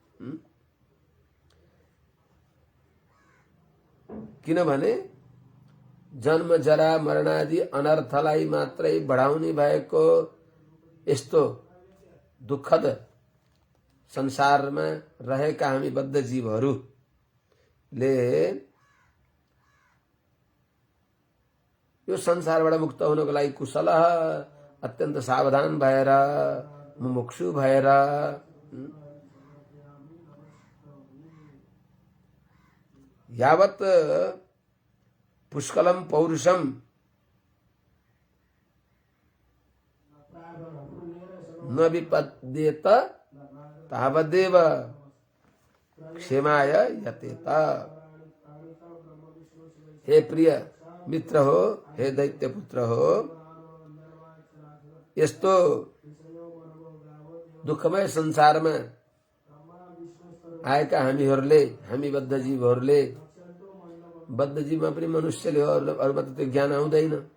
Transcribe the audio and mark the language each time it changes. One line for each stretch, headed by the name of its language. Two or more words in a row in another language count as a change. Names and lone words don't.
Nepali: किनभने जन्म जरा मरणादि अनर्थलाई मात्रै बढाउने भएको यस्तो दुःखद संसारमा रहेका हामी बद्ध जीवहरूले यो संसारबाट मुक्त हुनको लागि कुशल अत्यन्त सावधान भएर, मुमुक्षु भएर,
Sanskrit: यावत पुष्कलम पौरुषम न विपद्येत तावदेव क्षेमाय यतेत।
Nepali: हे प्रिय मित्र हो, हे दैत्य पुत्र हो, यस्तो दुःखमय संसारमा आएका हामी बद्ध जीवहरूले, बद्ध जीवमा पनि मनुष्यले हो, अरूमा त त्यो ज्ञान आउँदैन।